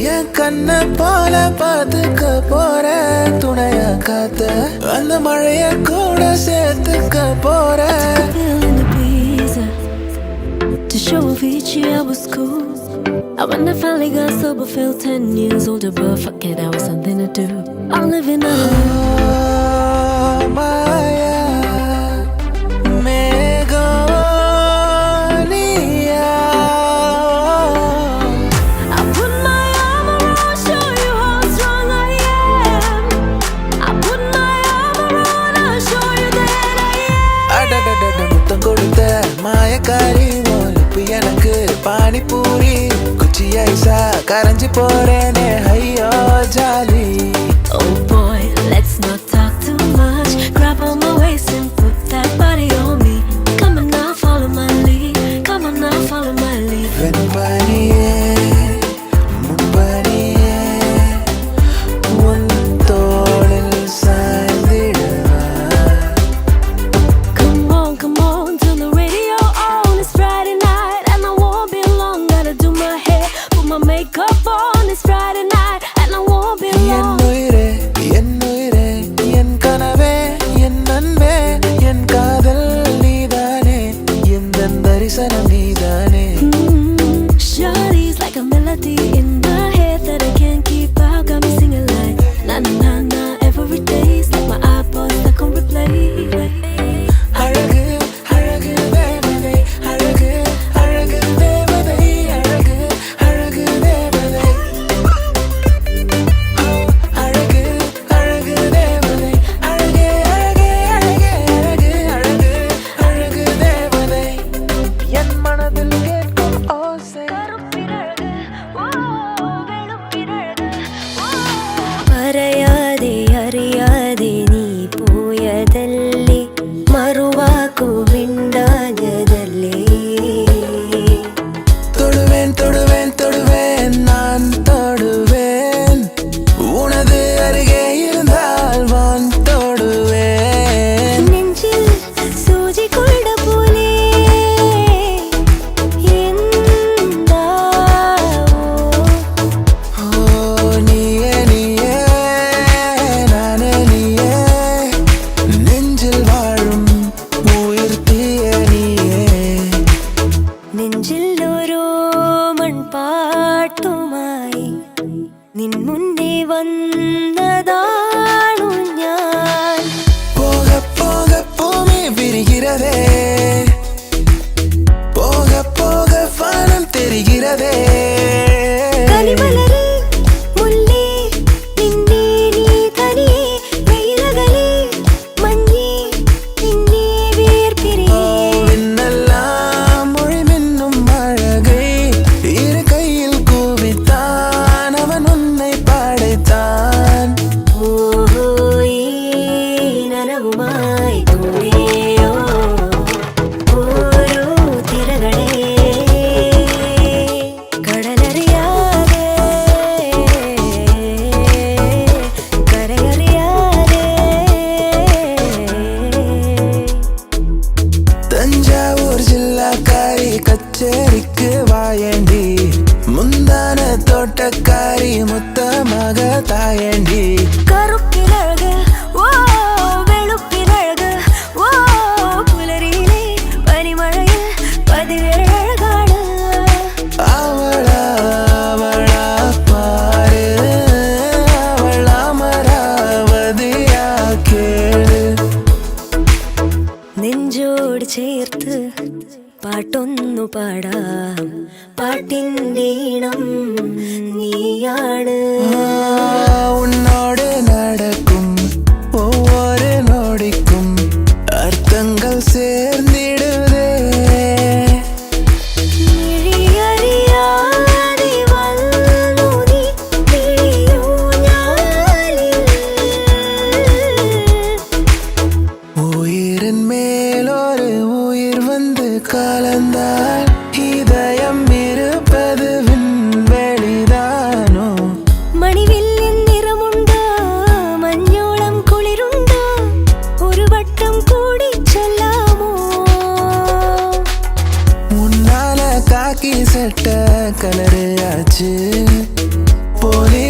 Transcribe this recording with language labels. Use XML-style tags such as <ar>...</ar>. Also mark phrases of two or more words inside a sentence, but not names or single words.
<ta>கண்ண போல பார்த்துக்க போற துணையா காத்த அந்த மழைய கூட சேர்த்துக்க போற</ta> <en>Feeling the breeze to show Avicii I was cool. I when I finally got sober, felt 10 years older, but fuck it, I was something to do. I'm living a Maya Megonia. I put my arm around, show you how strong I am. I put my arm around, I'll show you that I am.</en> <ta>அடடடட முத்தம் கொடுத்த மாயக்காரி ஒலிப்பு எனக்கு பானிபூரி குச்சி ஐசா கரைஞ்சி போறேனே ஐயோ ஜாலி</ta> <en>Oh boy, let's not talk too much. Grab on my waist and put that body on me. Come on now, follow my lead. Come on now, follow my lead.</en> <ta>வெண்பனியே முன்பனியே உன் தோளில் சாய்ந்திடவா</ta> <en>Come on, turn the radio on. It's Friday night and I won't be long. Gotta do my hair, put my makeup on. It's Friday night and I won't be long.</en> <ta>என் உயிரே என் கனவே என் அன்பே என் காதல் நீதானே எந்த தரிசனம் நீதானே</ta> <en>Shawty's like a melody in my head that I can't keep out. Got me singing like na na na na every day. It's like my iPod stuck on replay.</en> <ta>அழகு அழகு தேவதை அழகு அழகு தேவதை அழகு அழகு தேவதை அழகு அழகு தேவதை அழகே அழகே அழகே அழகு அழகு அழகு தேவதை என் மனதில் கேட்கும் ஓசை</ta> <ml>പറയാതെ അറിയാതെ നീ പോയതല്ലേ മറുവാക്കു മിണ്ടാഞ്ഞതല്ലേ</ml> <ta>தொடுவேன் தொடுவேன் தொடுவேன் நான் தொடுவேன் உனது அருகே இருந்தால் வான் தொடுவேன்</ta> <ml>നെഞ്ചിൽ സൂചി കൊണ്ട പോലെ എന്താവോ</ml> <ta>ஓ நீயே நீயே நானே நீயே நெஞ்சில் வாழும் உயிர் தீய நீயே</ta> <ml>നെഞ്ചിൽ ഓരോ മൺപാട്ടുമായി നിൻ മുന്നേ വന്നതാണു ഞാൻ</ml> <ta>போக போக பூமி விரிகிறதே போக போக வானம் தெரிகிறதே</ta> <ml>കനിമലരേ മുല്ലേ നിന്നെ നീ തനിയെ വെയിലകലേ മഞ്ഞേ നിന്നെ വേർപിരിയേ</ml> <ta>மின்னெல்லாம் மொழி மின்னும் அழகை இரு கையில் கூவித்தான் அவன் உன்னை படைத்தான்</ta> <ml>ഓഹോയേ നനവുമായി കൂടെയോ ഓരോ തിരകളെ കടലറിയാതെ കരയറിയാതെ</ml> <ta>தஞ்சாவூர் ஜில்லாக்காரி கச்சேரிக்கு வாயண்டி முந்தான தோட்டக்காரி முத்தமாக தாயண்டி</ta> <ml>കറുപ്പിനഴക് ഓ വെളുപ്പിനഴക് ഓ പുലരിയിലെ പനിമഴയിൽ പതിവേഴഴകാണ്</ml> <ta>அவளா அவளா பாரு அவள் அமராவதியா கேளு</ta> <ml>നെഞ്ചോട് ചേർത്ത് പാട്ടൊന്നു പാടാം പാട്ടിൻ്റെ ഈണം നീയാണ്</ml> <ta>உன்னோடு நடக்கும் ஒவ்வொரு நொடிக்கும் அர்த்தங்கள் சேர்ந்திடுதே</ta> <ml>മിഴിയറിയാതെ വന്നു നീ മിഴിയൂഞ്ഞാലിൽ.</ml> <ta>உயிரின் மேலொரு உயிர் வந்து கலந்தால் இதயம் இருப்பது விண்வெளிதானோ</ta> <ml>മണിവില്ലിൻ നിറമുണ്ടോ മഞ്ഞോളം കുളിരുണ്ടോ ഒരു വട്ടം കൂടി ചൊല്ലാമോ</ml> <ta>உன்னால காக்கி சட்ட கலரு ஆச்சு போன</ta>